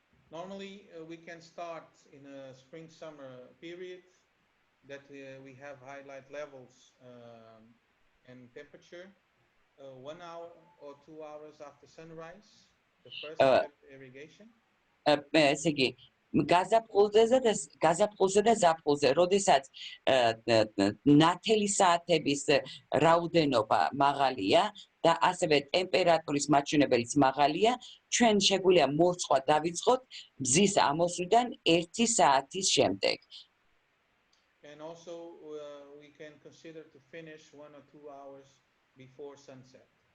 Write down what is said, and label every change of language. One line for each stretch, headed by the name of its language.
English: Normally, we can start in a spring-summer period that we have highlight levels and temperature 1 hour or 2 hours after sunrise, the first drip irrigation.
Georgian: ესე იგი, გაზაფხულზე და ზაფხულზე, როდესაც ნათელი საათების რაოდენობა მაღალია და ასევე ტემპერატურის მაჩვენებელიც მაღალია, ჩვენ შეგვიძლია მორწყვა დავიწყოთ მზის ამოსვლიდან 1 საათის შემდეგ.
English: And also we can consider to finish 1 or 2 hours before sunset.